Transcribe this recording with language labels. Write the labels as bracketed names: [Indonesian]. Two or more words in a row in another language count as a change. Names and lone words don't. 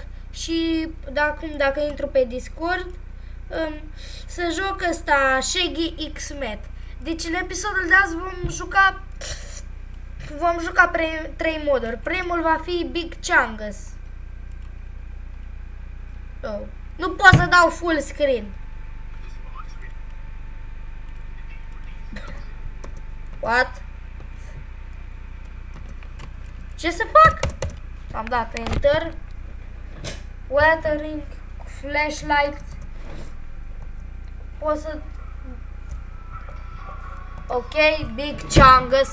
[Romanian] Și dacă intru pe Discord, să joc ăsta Shaggy X-Met. Deci în episodul de azi vom juca 3 moduri. Primul va fi Big Chungus. Oh. Nu pot să dau [English] full screen. What? [Romanian] Ce să fac? Am dat enter. [English] Weathering, flashlight. [Romanian] Pot să... Ok, Big Chungus.